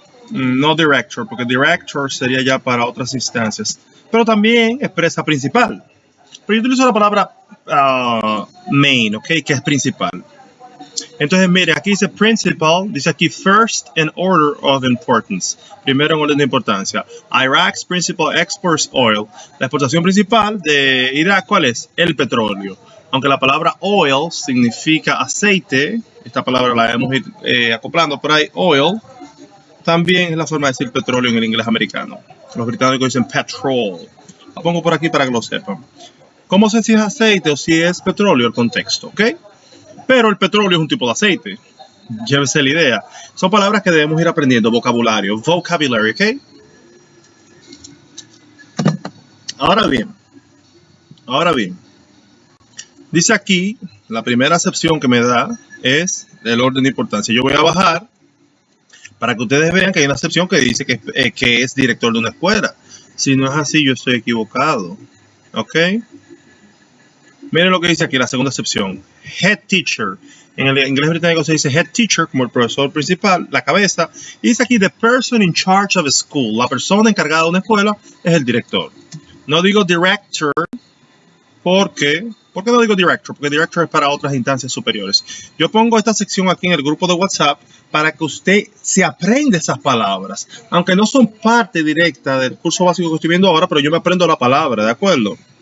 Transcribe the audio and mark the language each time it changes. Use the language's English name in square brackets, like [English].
[Spanish] No director, porque director sería ya para otras instancias, pero también expresa principal. Pero yo utilizo la palabra main, ¿ok? Que es principal. Entonces, mire, aquí dice principal, dice aquí [English] first in order of importance, [Spanish] primero en orden de importancia. [English] Iraq's principal exports oil. [Spanish] La exportación principal de Irak, ¿cuál es? El petróleo. Aunque la palabra oil significa aceite, esta palabra la hemos ido acoplando por ahí, oil, también es la forma de decir petróleo en el inglés americano. Los británicos dicen petrol. La pongo por aquí para que lo sepan. ¿Cómo sé si es aceite o si es petróleo? El contexto, ¿ok? Pero el petróleo es un tipo de aceite. Llévese la idea. Son palabras que debemos ir aprendiendo. Vocabulario. Vocabulary, ¿ok? Ahora bien. Dice aquí, la primera acepción que me da es el orden de importancia. Yo voy a bajar para que ustedes vean que hay una acepción que dice que es director de una escuela. Si no es así, yo estoy equivocado. ¿Ok? Miren lo que dice aquí, la segunda acepción. Head teacher. En el inglés británico se dice head teacher, como el profesor principal, la cabeza. Y dice aquí, [English] the person in charge of a school. [Spanish] La persona encargada de una escuela es el director. No digo director, ¿por qué? ¿Por qué no digo director? Porque director es para otras instancias superiores. Yo pongo esta sección aquí en el grupo de WhatsApp para que usted se aprenda esas palabras. Aunque no son parte directa del curso básico que estoy viendo ahora, pero yo me aprendo la palabra, ¿de acuerdo?